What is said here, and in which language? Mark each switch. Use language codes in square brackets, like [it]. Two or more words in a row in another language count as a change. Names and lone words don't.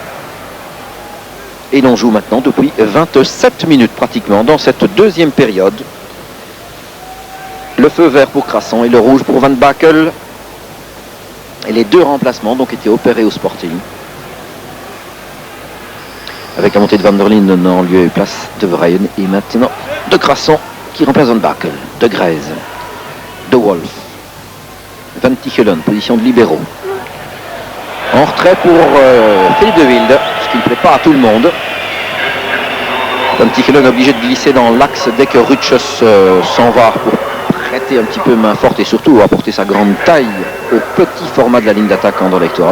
[fr] Et l'on joue maintenant depuis 27 minutes pratiquement dans cette deuxième période. Le feu vert pour Crasson et le rouge pour Van Bakel. Et les deux remplacements donc étaient opérés au Sporting. Avec la montée de Van der Linden en lieu et place de Vrijen. Et maintenant de Crasson qui remplace Van Bakel. De Greyse. De Wolf. Van Tichelen, position de libéraux. En retrait pour Philippe de Wilde, ce qui ne plaît pas à tout le monde. Van Tichelen obligé de glisser dans l'axe dès que Rutschus s'en va pour prêter un petit peu main forte et surtout apporter sa grande taille au petit format de la ligne d'attaque anderlechtoise.